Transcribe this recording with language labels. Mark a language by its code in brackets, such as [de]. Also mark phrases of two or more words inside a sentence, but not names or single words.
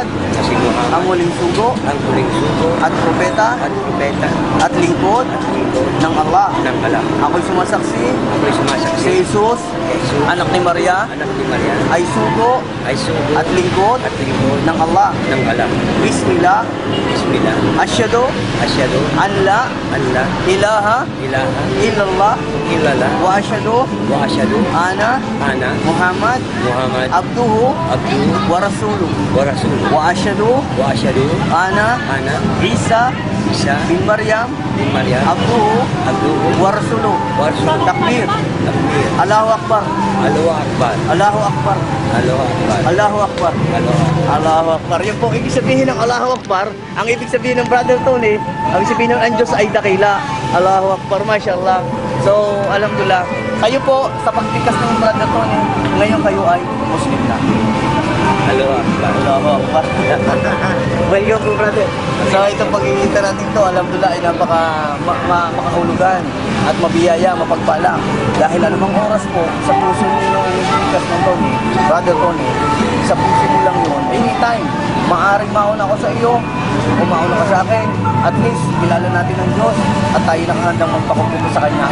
[tl] Na si Muhammad. Ang huling sugo. Ang huling sugo. At propeta. At propeta. At lingkod. At lingkod. Ng Allah. Ng Allah. Ako'y sumasaksi. Ako'y sumasaksi. Si Jesus. Jesus. Anak ni Maria. Anak ni Maria. Ay sugo. Ay sugo. At lingkod. At lingkod. Ng Allah. Ng Allah. [ar] Bismillah. Bismillah. Asyhadu Asyhadu أن لا أن لا ilaha ilaha illallah illallah وأشهد وأشهد ana ana Muhammad Muhammad abduhu abduhu ورسوله ورسوله وأشهد أن ana Isa Isa بن مريم بن مريم abduhu abduhu ورسوله. ورسوله. Takbir. Takbir. الله أكبر. الله أكبر. الله أكبر. الله أكبر. الله أكبر. الله أكبر. الله أكبر. [tl] Yung po, ibig sabihin ng [ar] الله أكبر, [tl] ang ibig sabihin ng Brother Tony, ang ibig sabihin ng Diyos ay dakila. [ar] الله أكبر، ما شاء الله. [tl] So, alhamdulillah. Kayo po, sa pagbigkas ng Brother Tony, ngayon kayo ay Muslim na. [ar] الله أكبر. الله أكبر. [tl] Welcome po, brother. So, itong pag-iinta natin to, alhamdulillah, ay makahulugan at mabiyaya, mapagpala. Dahil anumang oras po, sa puso ninyo ang ibigkas ng Tony, Brother Tony, sa puso mo lang yun, anytime, maaaring mauna ako sa iyo, o mauna ka sa akin, [en] at least, [tl] kilala natin ang Diyos, at tayo nakahandang magpakumpito sa Kanya.